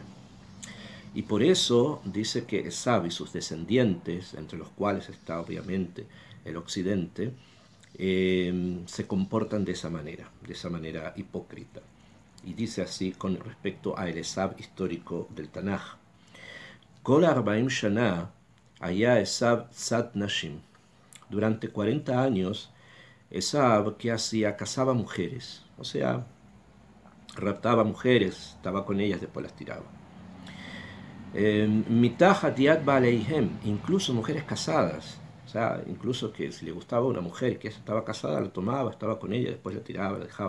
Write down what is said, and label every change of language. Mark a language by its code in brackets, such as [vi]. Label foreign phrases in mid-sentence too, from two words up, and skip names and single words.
[es] Y por eso dice que Esav y sus descendientes, entre los cuales está obviamente el occidente, se comportan de esa manera hipócrita. Y dice así con respecto a el Esav histórico del Tanaj. [he] כל 40 שנה היה עשו צד נשים. [es] Durante 40 años, Esav, ¿qué hacía? Cazaba mujeres, o sea, raptaba mujeres, estaba con ellas, después las tiraba. [he] מתחת יד בעליהם, [es] incluso mujeres casadas, o sea, incluso que si le gustaba una mujer que estaba casada, la tomaba, estaba con ella, después la tiraba, la dejaba.